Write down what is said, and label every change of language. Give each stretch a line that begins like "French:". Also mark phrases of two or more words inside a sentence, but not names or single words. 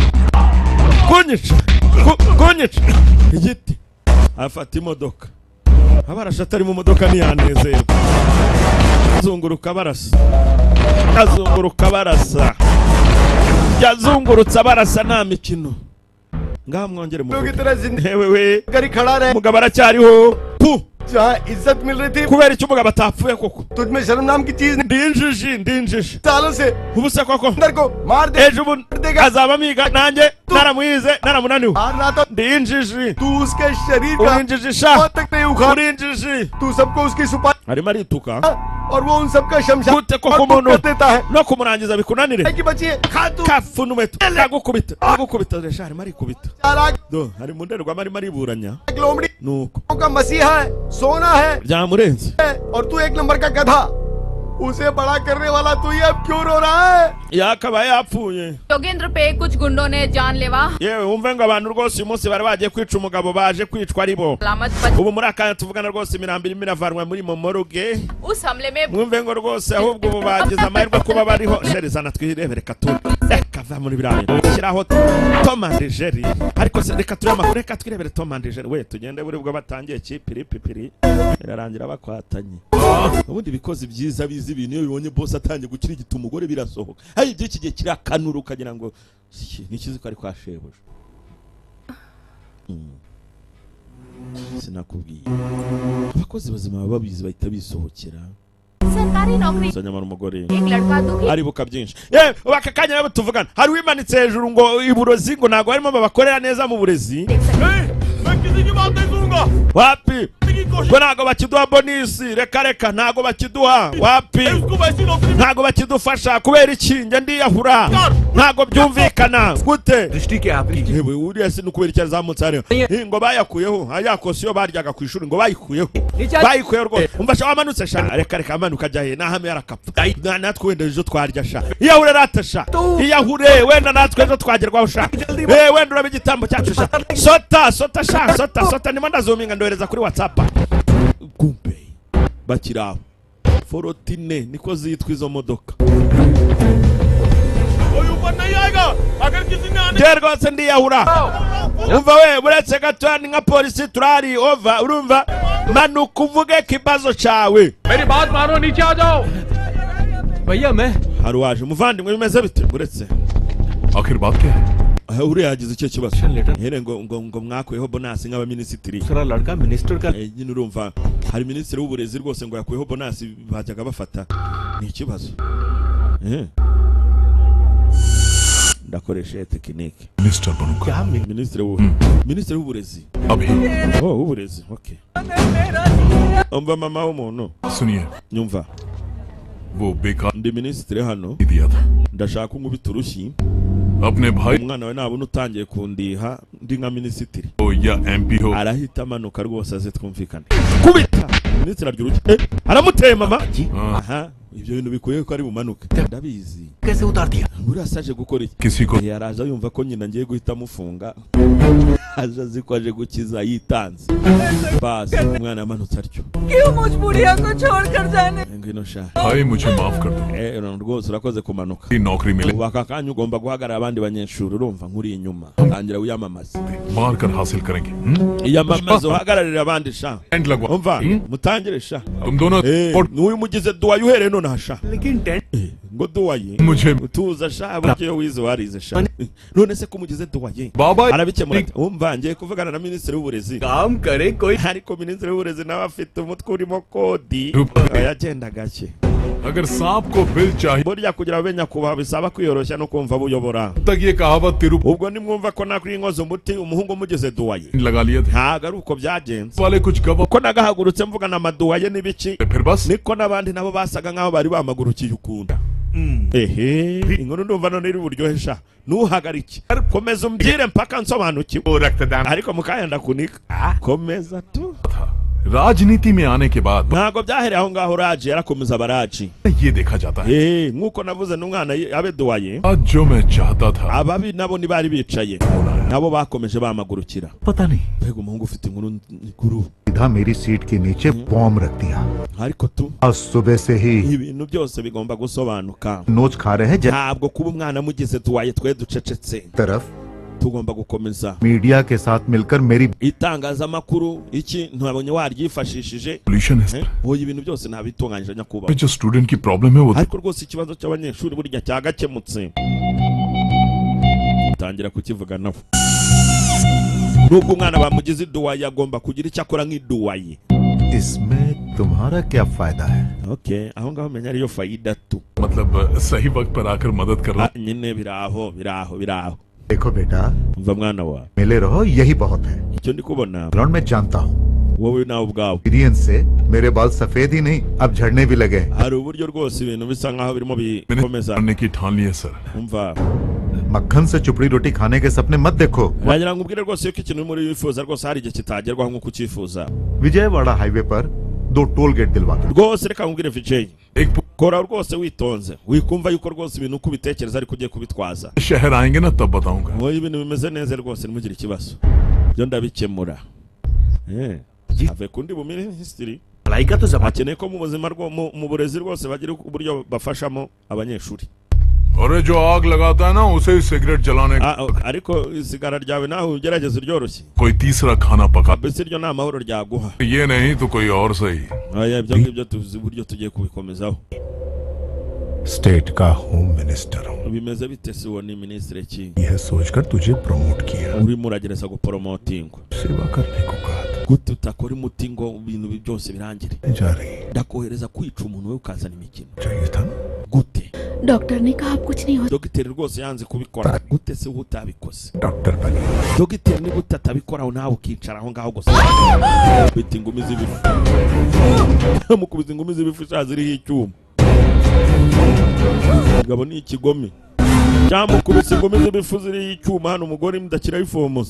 Kinyarwanda: igiti afata imodoka abarasha atari mu modoka ntiyanezerwa azunguruka barasa yazungurutse abarasa nta mikino ngaha mwongere muvuge mugabo aracyariho
Hindi: इज्जत मिल रही थी
Kinyarwanda: kubera icyo umugabo atapfuye koko
Hindi: तुझ में शर्म नाम की चीज
Kinyarwanda: ndinjije
Hindi: सालों से
Kinyarwanda: ubu se koko
Hindi: अंदर को मार दे
Kinyarwanda: ejo ubu azaba amiga nanjye naramuhize naramunaniwe
Hindi: मारना तो
Kinyarwanda: ndinjije
Hindi: तू उसके शरीर का
Kinyarwanda: urinjije sha
Hindi: बहुत तक नहीं उखाड़
Kinyarwanda: urinjije
Hindi: तू सबको उसकी सुपारी
Kinyarwanda: arimo arituka
Hindi: और वो उन सबका शमशान
Kinyarwanda: gute koko
Hindi: कर
Kinyarwanda: umuntu
Hindi: देता है
Kinyarwanda: no kumurangiza bikunanire
Hindi: की बच्ची खा तू
Kinyarwanda: kafuna umuheto agukubita resha arimo arikubita
Hindi: चालाक
Kinyarwanda: do hari mu ndorerwamo arimo ariburanya
Hindi: लोमड़ी
Kinyarwanda: nuko
Hindi: का मसीहा है सोना है
Kinyarwanda: byamurenze
Hindi: और तू एक नंबर का गधा उसे बड़ा करने वाला तू ये अब क्यों रो रहा है
Kinyarwanda: yakabaye yapfuye
Hindi: योगेंद्र पे कुछ गुंडों ने जानलेवा
Kinyarwanda: yewe wumve ngo abantu rwose uyu munsi bari bagiye kwica umugabo baje kwicwa ari bo ubu muri akanya tuvugana rwose imirambo irimo iravanwa muri momoruge
Hindi: उस हमले में
Kinyarwanda: mwumve ngo rwose ahubwo ubu bagize amahirwe kuba bariho jeri zana twirebere katuri reka va muri biriya bintu shyiraho Tom and Jerry ariko se reka turebe amakuru reka twirebere Tom and Jerry we tugende buri bwo batangiye kipiripipiri irarangira bakwatanye ubundi bikoze byiza bizi ibintu iyo bibonye boss atangiye gukirigita umugore birasohoka hari iby'iki gihe kirakanura ukagira ngo nikizi ko ari kwa shebuja sinakubwiye abakozi bazima baba babizi bahita bisohokera
Hindi: सरकारी नौकरी
Kinyarwanda: nyamara umugore
Hindi: एक लड़का दुखी
Kinyarwanda: aribuka byinshi baka kanya nabo tuvugana hari wimanitse hejuru ngo iburozi ngo ntago harimo babakorera neza mu burezi wapi ngo ntago bakiduha bonisi reka ntago bakiduha wapi ntago bakidufasha kubera iki njye ndiyahura ntago byumvikana gute
Hindi: दृष्टि क्या आपकी
Kinyarwanda: yewe uriya si nukubera icyo azamutse hariya ngo bayakuyeho ayakose iyo baryaga ku ishuri ngo bayikuyeho rwose umva sha wamanutse sha reka amanuka ajya he nahamwe yarakapfa natwe wenda ejo twarya sha iyahure rata sha iyahure wenda natwe ejo twagerwaho sha wenda urabe igitambo cyacu sha sota sha sota nimo ndazuminga ndohereza kuri WhatsApp kumpe bakiraho forotine niko zitwa izo modoka rwose ndiyahura umva we buretse gato ni nka polisi turari ova urumva manuka uvuge kibazo cyawe
Hindi: मेरी बात मानो नीचे आ जाओ भैया मैं
Kinyarwanda: hari waje muvandimwe bimeze bite buretse
Hindi: आखिर बात क्या है
Kinyarwanda: uriya yagize icyo kibazo here ngo mwakuyeho bonasi nk'abaminisitiri
Hindi: दूसरा लड़का मिनिस्टर का
Kinyarwanda: nyine urumva hari minisitiri w'uburezi rwose ngo yakuyeho bonasi bajyaga bafata ni ikibazo ndakoresha tekinike
Hindi: मिनिस्टर बनूंगा
Kinyarwanda: minisitiri w'uburezi
Hindi: अभी
Kinyarwanda: w'uburezi okay umva mama w'umuntu
Hindi: सुनिए
Kinyarwanda: nyumva
Hindi: वो बेकार
Kinyarwanda: ndi minisitiri hano
Hindi: दिया था
Kinyarwanda: ndashaka unkubita urushyi
Hindi: अपने भाई
Kinyarwanda: umwana we nabona utangiye kundiha ndi nka minisitiri
Hindi: हो या एमपी हो
Kinyarwanda: arahita amanuka rwose aze twumvikane kubita minisitiri arya urushyi aramuteye mama aha ibyo bintu bikuye ko ari bumanuke ndabizi
Hindi: कैसे उतार दिया
Kinyarwanda: buriya asaje gukora iki
Hindi: किसी को
Kinyarwanda: yaraje yumva ko nyina ngiye guhita amufunga aje azi ko aje gukiza yitanze basi umwana yamanutse atyo
Hindi: क्यों मुझ बुढ़िया को छोड़कर जाने
Kinyarwanda: ngwino sha
Hindi: भाई मुझे माफ कर दो
Kinyarwanda: rwose urakoze kumanuka
Hindi: नौकरी मिले
Kinyarwanda: ubu aka kanya ugomba guhagarara abandi banyeshuri urumva nkuri inyuma tangira wiyamamaze
Hindi: मार कर हासिल करेंगे
Kinyarwanda: iyamamaze uhagararire abandi sha
Hindi: टेंट लगवा
Kinyarwanda: umva mutangire sha
Hindi: तुम दोनों
Kinyarwanda: n'uyu mugize duwaye uhereye nonaha sha
Hindi: लेकिन टेंट
Kinyarwanda: ngo duwaye
Hindi: मुझे
Kinyarwanda: tuza sha buryo wize warize sha none se kumugize duwaye
Hindi: बाबा
Kinyarwanda: arabikemura ati umva ngiye kuvugana na minisitiri w'uburezi
Hindi: काम करे कोई
Kinyarwanda: ariko minisitiri w'uburezi nawe afite umutwe urimo kodi yagenda gake
Hindi: अगर सांप को बिल चाहिए
Kinyarwanda: burya kugira ngo nyakubahwa bisaba kwiyoroshya no kumva buyobora
Hindi: तब तक ये कहावत तिरुपति
Kinyarwanda: ubwo nimwumva ko nakuri inkozo umuti umuhungu mugeze duwaye
Hindi: लगा लिए थे
Kinyarwanda: ntago ari uko byagenze
Hindi: वाले कुछ गवाह
Kinyarwanda: uko nagahagurutse mvugana amaduwaye n'ibiki
Hindi: फिर बस
Kinyarwanda: niko n'abandi nabo basaga nk'aho bari bamagurukiye ukunda ehe inkuru ndumva none iri buryohesha ntuhagarike komeza umbwire mpaka nsobanukiwe
Hindi: वो रक्तदान
Kinyarwanda: ariko mukanya ndakunika komeza tu
Hindi: था राजनीति में आने के बाद
Kinyarwanda: ntago byahereye aho ngaho raji yarakomeza abaraji
Hindi: ये देखा जाता है
Kinyarwanda: nk'uko navuze n'umwana abe duwaye
Hindi: आज जो मैं चाहता था
Kinyarwanda: ababi nabo ntibari bicaye nabo bakomeje bamagurukira
Hindi: पता नहीं
Kinyarwanda: mbega umuhungu ufite inkuru
Hindi: सीधा मेरी सीट के नीचे बॉम्ब रख दिया
Kinyarwanda: ariko tu
Hindi: आज सुबह से ही
Kinyarwanda: ibintu byose bigomba gusobanuka
Hindi: नोच खा रहे हैं
Kinyarwanda: ntabwo kuba umwana mugize duwaye twe ducecetse
Hindi: तरफ
Kinyarwanda: tugomba gukomeza
Hindi: मीडिया के साथ मिलकर मेरी
Kinyarwanda: itangazamakuru iki ntabonye waryifashishije
Hindi: सॉल्यूशन है
Kinyarwanda: oya ibintu byose ntabitunganyije nyakubahwa
Hindi: जो स्टूडेंट की प्रॉब्लम है वो
Kinyarwanda: ariko rwose ikibazo cy'abanyeshuri burya cyagakemutse tangira kukivuga nabo nubwo umwana bamugize iduwaye agomba kugira icyo akora nk'iduwaye
Hindi: इसमें तुम्हारा क्या फायदा है
Kinyarwanda: okay aho ngaho menya ariyo fayida tu
Hindi: मतलब सही वक्त पर आकर मदद कर रहा
Kinyarwanda: nyine biraho
Hindi: देखो बेटा
Kinyarwanda: umva mwana wa
Hindi: मिले रहो यही बहुत है
Kinyarwanda: icyo ndi kubona
Hindi: ग्राउंड में जानता हूँ
Kinyarwanda: wowe nawe ubwawe
Hindi: एक्सपीरियंस से मेरे बाल सफेद ही नहीं अब झड़ने भी लगे
Kinyarwanda: hari uburyo rwose ibintu bisa nkaho birimo bikomeza
Hindi: करने की ठान ली है सर
Kinyarwanda: umva
Hindi: मक्खन से चुपड़ी रोटी खाने के सपने मत देखो
Kinyarwanda: wagira ngo ubwire rwose yuko ikintu muri wifuza rwose hari igihe kitagerwaho nk'uko ucyifuza
Hindi: विजयवाड़ा हाईवे पर 2
English: toll gate
Hindi: दिलवा दो
Kinyarwanda: rwose reka nkubwire Vijay
Hindi: एक
Kinyarwanda: kora rwose witonze wikumva yuko rwose ibintu uko ubitekereza ariko ugiye kubitwaza
Hindi: शहर आएंगे ना तब बताऊंगा
Kinyarwanda: wowe ibintu bimeze neza rwose ntimugire ikibazo byo ndabikemura ave kundi bu minisitiri
Hindi: पढ़ाई का तो जमाना
Kinyarwanda: akeneye ko mu buzima mu burezi rwose bagira uburyo bafashamo abanyeshuri
Hindi: अरे जो आग लगाता है ना उसे ही सिगरेट जलाने
Kinyarwanda: ariko isigara ryawe nawe ugerageze ryoroshye
Hindi: कोई तीसरा खाना पका
Kinyarwanda: mbese iryo ni amahoro ryaguha
Hindi: ये नहीं तो कोई और सही
Kinyarwanda: ibyo ngibyo tuzi uburyo tugiye kubikomezaho
Hindi: स्टेट का
English: home minister
Hindi: हूँ
Kinyarwanda: bimeze bite si uwo ni minisitiri ki
Hindi: यह सोचकर तुझे प्रमोट किया
Kinyarwanda: urimo uragereza guporomotinga
Hindi: सेवा करने को कहा
Kinyarwanda: gute utakora umuti ngo ibintu byose birangire
Hindi: जा रही
Kinyarwanda: ndakohereza kwica umuntu we ukazana imikino
Hindi: चाहिए था
Kinyarwanda: gute
Hindi: डॉक्टर ने कहा अब कुछ नहीं हो
Kinyarwanda: dogiteri rwose yanze kubikora gute se utabikoze
Hindi: डॉक्टर बनी
Kinyarwanda: dogiteri niba utabikoraho nawe ukicara aho ngaho gusa bita ingumi z'ibifu mukubita ingumi z'ibifu sha ziriho icyuma mugabo ni ikigome cyangwa mukubita ingumi z'ibifu ziriho icyuma hano umugore mudakiraho ifomoza